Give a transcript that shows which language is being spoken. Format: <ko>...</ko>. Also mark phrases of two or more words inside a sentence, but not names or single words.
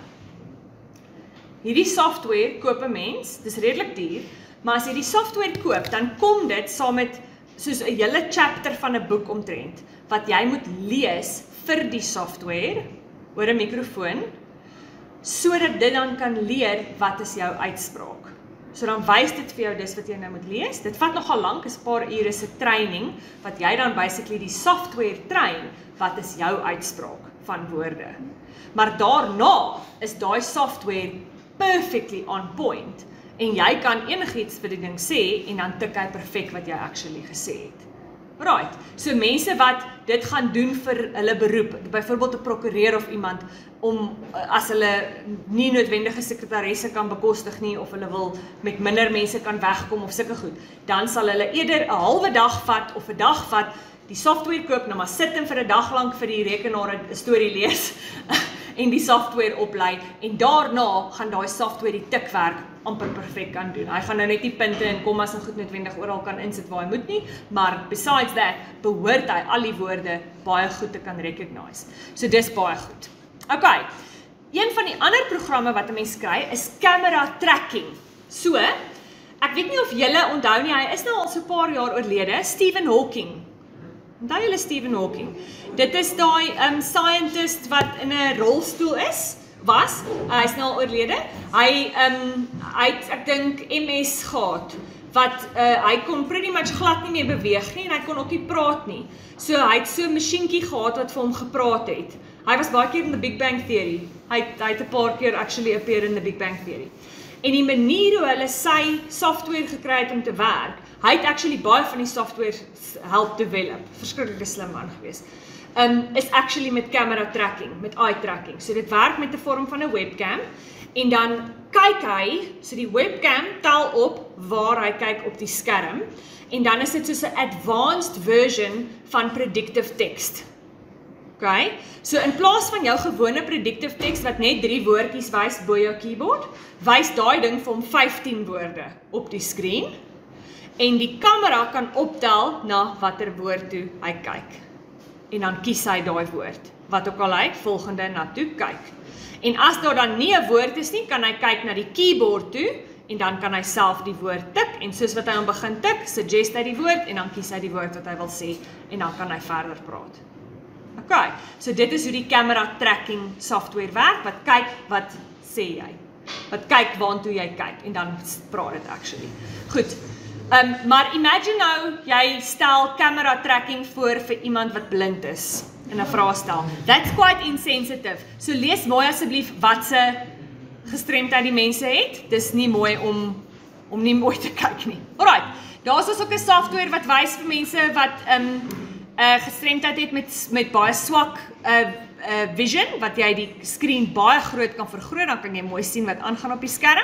<af>Hierdie software koop 'n mens, dis redelik duur, maar as jy die software koop, dan kom dit saam met soos 'n hele chapter van 'n boek omtrent wat jy moet lees vir die software oor 'n mikrofoon sodat dit dan kan leer wat is jou uitspraak. So dan wys dit vir jou dis wat jy nou moet lees. Dit vat nogal lank, is 'n paar ure se training wat jy dan basically die software train wat is jou uitspraak van woorde. Maar daarna is daai software</af> <en>perfectly on point</en> <af>en jy kan enigiets vir die ding sê en dan tik hy perfek wat jy actually gesê het. Right, so mense wat dit gaan doen vir hulle beroep, byvoorbeeld 'n prokureur of iemand, om as hulle nie noodwendige sekretaresse kan bekostig nie, of hulle wil met minder mense kan wegkom of sulke goed, dan sal hulle eerder 'n halwe dag vat of 'n dag vat, die software koop, nou maar sit en vir 'n dag lank vir die rekenaar 'n storie lees en die software oplei en daarna gaan daai software die tikwerk amper perfek kan doen. Hy gaan nou net nie punte en kommas en goed noodwendig oral kan insit waar hy moet nie, maar</af> <en>besides that,</en> <af>behoort hy al die woorde baie goed te kan recognize. So dis baie goed. Okay, een van die ander programme wat 'n mens kry is</af> <en>camera tracking.</en> <af>So, ek weet nie of julle onthou nie, hy is nou al so 'n paar jaar oorlede, Stephen Hawking. Onthou julle Stephen Hawking? Dit is daai scientist wat in 'n rolstoel was, hy is nou al oorlede. Hy het, ek dink, MS gehad, wat hy kon</af> <en>pretty much</en> <af>glad nie meer beweeg nie en hy kon ook nie praat nie. So hy het so 'n masjienkie gehad wat vir hom gepraat het. Hy was baie keer in the Big Bang Theory. Hy het 'n paar keer</af> <en>actually appear</en> <af>in the Big Bang Theory. En die manier hoe hulle sy software gekry het om te werk, hy het actually baie van die software help develop. Verskriklike slim man gewees. Is actually met</af> <en>camera tracking,</en> <af>met</af> <en>eye tracking.</en> <af>So dit werk met 'n vorm van 'n webcam en dan kyk hy, so die webcam tel op waar hy kyk op die skerm en dan is dit soos 'n</af> <en>advanced version</en> <af>van</af> <en>predictive text.</en> <af>Okay? So in plaas van jou gewone</af> <en>predictive text</en> <af>wat net 3 woordjies wys bo jou keyboard, wys daai ding vir hom 15 woorde op die skerm en die kamera kan optel na watter woord toe hy kyk. En dan kies hy daai woord, wat ook al hy volgende na toe kyk. En as daar dan nie 'n woord is nie, kan hy kyk na die keyboard toe, en dan kan hy self die woord tik, en soos wat hy hom begin tik, suggest hy die woord, en dan kies hy die woord wat hy wil sê, en dan kan hy verder praat. Okay, so dit is hoe die</af> <en>camera tracking software</en> <af>werk, wat kyk, wat sê jy, wat kyk waantoe jy kyk, en dan praat dit actually. Goed. Maar imagine nou, jy stel</af> <en>camera tracking</en> <af>voor vir iemand wat blind is in 'n vraestel.</af> <en>That's quite insensitive.</en> <af>So lees mooi asseblief wat se gestremdheid die mense het. Dis nie mooi om nie mooi te kyk nie. Alright, daar's ook 'n software wat wys vir mense wat gestremdheid het met baie swak vision, wat jy die skerm baie groot kan vergroot, dan kan jy mooi sien wat aangaan op die skerm.</af>